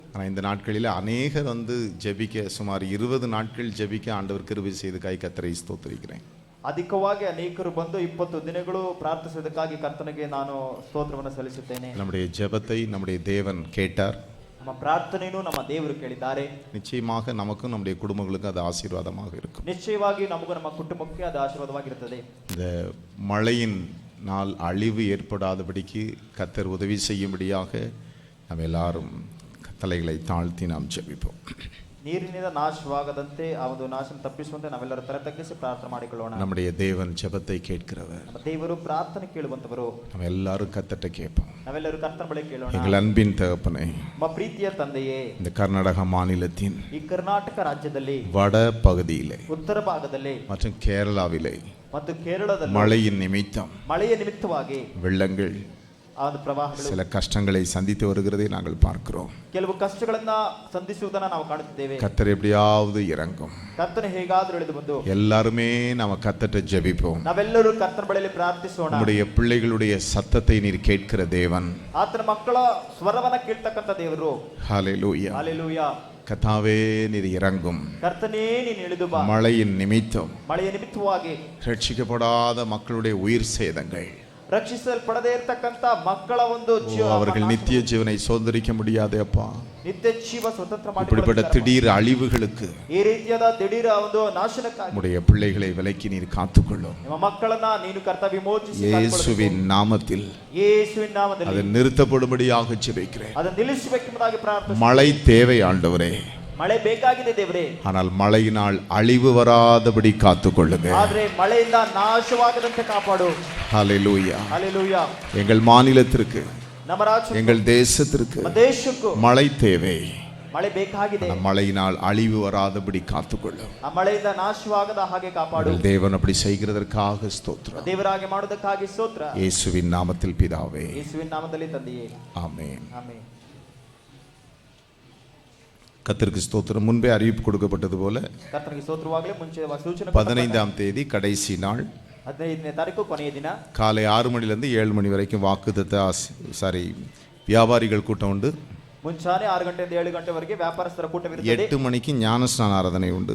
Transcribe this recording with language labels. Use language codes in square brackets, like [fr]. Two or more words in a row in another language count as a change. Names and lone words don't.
[ta] இந்த நாட்களில் அநேகர் ஜெபிக்க சுமார் 20 நாட்கள் ஜெபிக்க ஆண்டவர் கிருபை செய்ததற்காக கர்த்தரை ஸ்தோத்திரிக்கிறேன். [kn] ಅಧಿಕವಾಗಿ ಅನೇಕರು ಬಂದು 20 ದಿನಗಳು ಪ್ರಾರ್ಥಿಸುವುದಕ್ಕಾಗಿ ಕರ್ತನಿಗೆ ನಾನು ಸ್ತೋತ್ರವನ್ನು ಸಲ್ಲಿಸುತ್ತೇನೆ. [ta] நம்முடைய ஜெபத்தை நம்முடைய தேவன் கேட்டார். [kn] ನಮ್ಮ ಪ್ರಾರ್ಥನೆಯನ್ನು ನಮ್ಮ ದೇವರು ಕೇಳಿದ್ದಾರೆ. [ta] நிச்சயமாக நமக்கும் நம்முடைய குடும்பங்களுக்கும் அது ஆசீர்வாதமாக இருக்கும். [kn] ನಿಶ್ಚಯವಾಗಿ ನಮಗೂ ನಮ್ಮ ಕುಟುಂಬಕ್ಕೆ ಅದು ಆಶೀರ್ವಾದವಾಗಿರುತ್ತದೆ. [ta] இந்த மழையின் நாள் அழிவு ஏற்படாதபடிக்கு கர்த்தர் உதவி செய்யும்படியாக நாம் எல்லாரும் தலைகளை தாழ்த்தி நாம் ஜெபிப்போம். [kn] ನೀರಿನಿಂದ ನಾಶವಾಗದಂತೆ ಆ ಒಂದು ನಾಶನ ತಪ್ಪಿಸುವಂತೆ ನಾವೆಲ್ಲರೂ ತಲೆ ತಗ್ಗಿಸಿ ಪ್ರಾರ್ಥನೆ ಮಾಡಿಕೊಳ್ಳೋಣ. [ta] நம்முடைய தேவன் ஜெபத்தை கேட்கிறவர். [kn] ನಮ್ಮ ದೇವರು ಪ್ರಾರ್ಥನೆ ಕೇಳುವಂತವರು. [ta] நாம் எல்லாரும் கர்த்தர்ட்ட கேட்போம். [kn] ನಾವೆಲ್ಲರೂ ಕರ್ತನ ಬಳಿ ಕೇಳೋಣ. [ta] எங்கள் அன்பின் தகப்பனே, [kn] ನಮ್ಮ ಪ್ರೀತಿಯ ತಂದೆಯೇ, [ta] இந்த கர்நாடக மாநிலத்தின் [kn] ಈ ಕರ್ನಾಟಕ ರಾಜ್ಯದಲ್ಲಿ [ta] வட பகுதியிலே [kn] ಉತ್ತರ ಭಾಗದಲ್ಲಿ [ta] மற்றும் கேரளாவிலே [kn] ಮತ್ತು ಕೇರಳದಲ್ಲಿ [ta] மழையின் நிமித்தம் [kn] ಮಳೆಯ ನಿಮಿತ್ತವಾಗಿ [ta] வெள்ளங்கள் சில கஷ்டங்களை சந்தித்து வருகிறதை நாங்கள் பார்க்கிறோம். [kn] ಕೆಲವು ಕಷ್ಟಗಳನ್ನು ಸಂಧಿಸುವುದನ್ನು ನಾವು ಕಾಣುತ್ತಿದ್ದೇವೆ. [ta] கர்த்தர் எப்படியாவது இறங்கும். [kn] ಕರ್ತನು ಹೇಗಾದರೂ ಇಳಿದು ಬಂದು [ta] எல்லாருமே நாம கர்த்தர்ட்ட ஜெபிப்போம். [kn] ನಾವೆಲ್ಲರೂ ಕರ್ತನ ಬಳಿಯಲ್ಲಿ ಪ್ರಾರ್ಥಿಸೋಣ. [ta] நம்முடைய பிள்ளைகளுடைய சத்தத்தை நீர் கேட்கிற தேவன். [kn] ಆತನ ಮಕ್ಕಳ ಸ್ವರವನ್ನು ಕೇಳ್ತಕ್ಕಂತ ದೇವರು. [ta] ஹalleluya. [kn] ஹalleluya. [ta] கர்த்தாவே நீர் இறங்கும். கர்த்தனே நீர் [kn] இಳಿದು ಬಾ. [ta] மழையின் நிமித்தம் [kn] ಮಳೆಯ ನಿಮಿತ್ತವಾಗಿ [ta] ரட்சிக்கப்படாத மக்களுடைய உயிர் சேதங்கள், [kn] ರಕ್ಷಿಸಲ್ಪಡದೇ ಇರತಕ್ಕಂತ ಮಕ್ಕಳ ಒಂದು [ta] அவர்கள் நித்திய ஜீவனை சுதந்திரிக்க முடியாது அப்பா. [kn] ನಿತ್ಯ ಜೀವ ಸ್ವತಂತ್ರ [ta] இப்படிப்பட்ட திடீர் அழிவுகளுக்கு [kn] ಈ ರೀತಿಯಾದ ದಿಢೀರ ಒಂದು ನಾಶನಕ್ಕಾಗಿ [ta] உம்முடைய பிள்ளைகளை விலக்கி நீர் காத்துக்கொள்ளும். [kn] ನಿಮ್ಮ ಮಕ್ಕಳನ್ನ ನೀನು ಕರ್ತ ವಿಮೋಚಿಸಿ [ta] இயேசுவின் நாமத்தில் [kn] ಯೇಸುವಿನ ನಾಮದಲ್ಲಿ [ta] அது நிறுத்தப்படும்படியாக ஜெபிக்கிறேன். [kn] ಅದನ್ನು ನಿಲ್ಲಿಸಬೇಕೆಂಬುದಾಗಿ ಪ್ರಾರ್ಥನೆ. [ta] மழை தேவை ஆண்டவரே. [kn] ಮಳೆ ಬೇಕಾಗಿದೆ ದೇವರೇ. [ta] ஆனால் மழையினால் அழிவு வராதபடி காத்துக்கொள்ளுங்க. [kn] ಆದರೆ ಮಳೆಯಿಂದ ನಾಶವಾಗದಂತೆ ಕಾಪಾಡು. [ta] ஹalleluya. [kn] ஹalleluya. [ta] எங்கள் மாநிலத்திற்கு, [kn] ನಮ್ಮ ರಾಜ್ಯಕ್ಕೆ, [ta] எங்கள் தேசத்திற்கு [kn] ನಮ್ಮ ದೇಶಕ್ಕೂ [ta] மழை தேவை. [kn] ಮಳೆ ಬೇಕಾಗಿದೆ. [ta] மழையினால் அழிவு வராதபடி காத்துக்கொள்ளும். [kn] ಆ ಮಳೆಯಿಂದ ನಾಶವಾಗದ ಹಾಗೆ ಕಾಪಾಡು. [ta] தேவன் அப்படி செய்கிறதற்காக ஸ்தோத்திரம். [kn] ದೇವರಾಗಿ ಮಾಡುವುದಕ್ಕಾಗಿ ಸ್ತೋತ್ರ. [ta] இயேசுவின் நாமத்தில் பிதாவே. [kn] ಯೇಸುವಿನ ನಾಮದಲ್ಲಿ ತಂದೆಯೇ. [ta] ஆமென். [kn] ಆಮೆನ್. [ta] கர்த்தருக்கு ஸ்தோத்திரம். முன்பே அறிவிப்பு கொடுக்கப்பட்டது போல [kn] ಕರ್ತನಿಗೆ ಸ್ತೋತ್ರವಾಗಲಿ ಮುಂಚೆ ಸೂಚನೆ [ta] 15ஆம் தேதி கடைசி நாள், [kn] 15ನೇ ತಾರೀಕು ಕೊನೆಯ ದಿನ, [ta] காலை 6 மணிலிருந்து 7 மணி வரைக்கும் வியாபாரிகள் கூட்டம் உண்டு. [kn] ಮುಂಚಾನೆ 6 ಗಂಟೆಯಿಂದ 7 ಗಂಟೆವರೆಗೆ ವ್ಯಾಪಾರಸ್ಥರ ಕೂಟವಿರುತ್ತದೆ. [ta] 8 மணிக்கு ஞானஸ்நான ஆராதனை உண்டு.